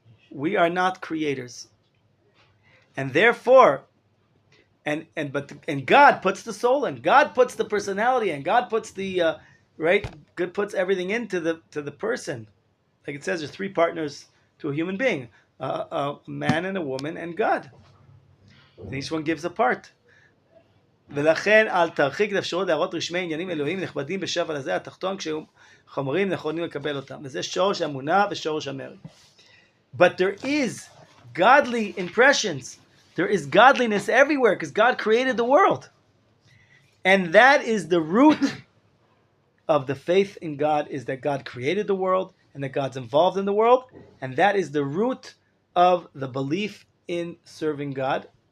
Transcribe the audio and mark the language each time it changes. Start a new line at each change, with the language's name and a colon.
English: We are not creators. And therefore, and God puts the soul in. God puts the personality in. God puts the right. God puts everything into the person. Like it says, there's three partners to a human being: a man and a woman and God. And each one gives a part.
Hebrew: ולכן אל תרחיק את האפשרות להראות רשמי עניינים אלוהיים נכבדים בשפע הזה התחתון כשהם חומרים נכונים לקבל אותם. וזה שורש האמונה ושורש המרד.
English: But there is godly impressions. There is godliness everywhere because God created the world. And that is the root of the faith in God, is that God created the world and that God's involved in the world. And that is the root of the belief in serving God.